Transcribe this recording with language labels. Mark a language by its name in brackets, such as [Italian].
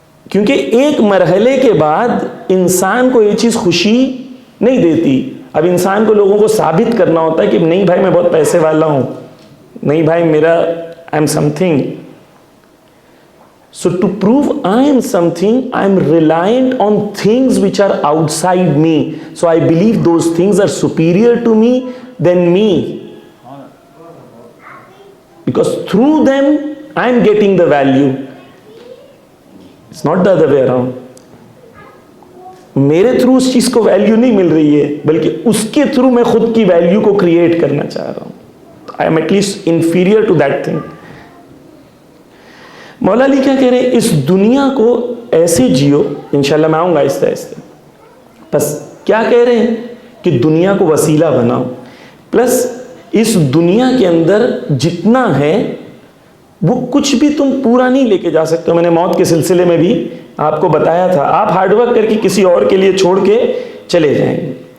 [Urdu] کیونکہ ایک مرحلے کے بعد انسان کو یہ چیز خوشی نہیں دیتی، اب انسان کو لوگوں کو ثابت کرنا ہوتا ہے کہ نہیں بھائی میں بہت پیسے والا ہوں، نہیں بھائی میرا [English] I am something. So to prove I am something, I am reliant on things which are outside me. So I believe those things are superior to me than me. Because through them, I am getting the value. It's not the other way around. [Urdu] میرے through اس چیز کو value نہیں مل رہی ہے، بلکہ اس کے through میں خود کی ویلیو کو کریٹ کرنا چاہ رہا ہوں۔ [English] I am at least inferior to that thing. [Urdu] مولا علی کیا کہہ رہے ہیں؟ اس دنیا کو ایسے جیو، انشاءاللہ میں آؤں گا آہستہ آہستہ، بس کیا کہہ رہے ہیں کہ دنیا کو وسیلہ بناؤ، پلس اس دنیا کے اندر جتنا ہے وہ کچھ بھی تم پورا نہیں لے کے جا سکتے۔ میں نے موت کے سلسلے میں بھی آپ کو بتایا تھا، آپ ہارڈ ورک کر کے کسی اور کے لیے چھوڑ کے چلے جائیں گے۔